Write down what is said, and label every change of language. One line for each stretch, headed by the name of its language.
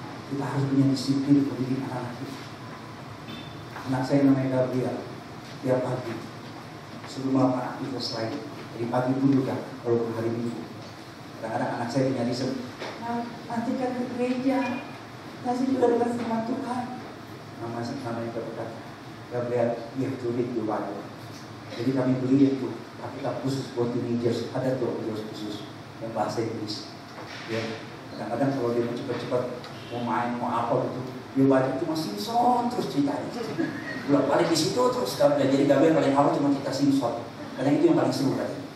Indonesian: Kita harus punya disiplin mendidik anak-anak kita. Anak saya namanya Gabriel, tiap pagi sebelum melakukan aktivitas lain, dari pagi pun juga kalau hari Minggu, kadang-kadang anak saya punya reason, nanti kan ke gereja, nanti juga dengan firman Tuhan. Namanya berkata,
English: Gabriel, you have to read your Bible.
Indonesian: Jadi kami beli itu Alkitab khusus buat teenagers, ada tuh khusus yang bahasa Inggris. Ya, kadang-kadang kalau dia mau cepat-cepat mau main, mau apa gitu, dia baca cuma Simpson terus ceritanya. Bolak balik di situ terus Gabriel. Jadi Gabriel paling awal cuma cerita Simpson. Kadang itu yang paling seru kan.